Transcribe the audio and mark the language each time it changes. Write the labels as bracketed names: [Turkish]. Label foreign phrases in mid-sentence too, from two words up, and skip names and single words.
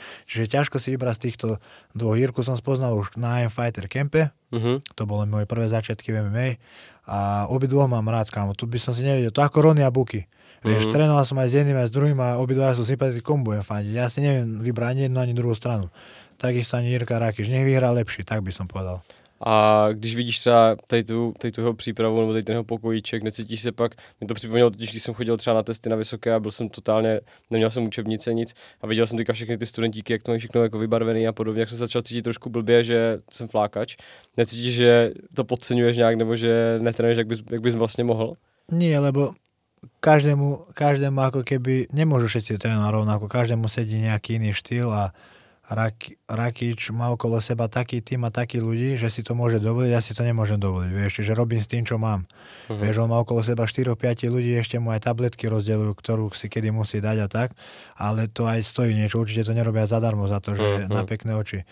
[Slovak] Čiže ťažko si vybrať z týchto dvoch. Jirku som spoznal už na AM Fighter Campe, to boli moje prvé začiatky v MMA a obidvoch mám rád, kámo. Tu by som si nevedel, to ako Ronny a Buky. Vieš, trénoval som aj s jedným aj s druhým a obidva sú sympatickí, komu budem fandiť. Ja si neviem vybrať ani jednu, ani druhú stranu. Takisto ani Jirka Rakič, nech vyhrá lepší, tak by som povedal. [Czech] A když vidíš třeba tady tu jeho přípravu nebo tady ten jeho pokojíček, necítíš se pak, mi to připomnělo totiž, když jsem chodil třeba na testy na vysoké a byl jsem totálně, neměl jsem učebnice nic a viděl jsem teďka všechny ty studentíky, jak to mají všechno jako vybarvený a podobně, jak jsem začal cítit trošku blbě, že jsem flákač. Necítíš, že to podceňuješ nějak nebo že netrénuješ, jak bys vlastně mohl? [Slovak] Nie, lebo každému ako keby, nemôžu všetci trénovať rovnako, každému sedí nejaký iný štýl a Rakič má okolo seba taký tým a takí ľudí, že si to môže dovoliť, ja si to nemôžem dovoliť, vieš, čiže robím s tým, čo mám. Vieš, on má okolo seba 4-5 ľudí, ešte mu aj tabletky rozdeľujú, ktorú si kedy musí dať a tak, ale to aj stojí niečo, určite to nerobia zadarmo za to, že na pekné oči.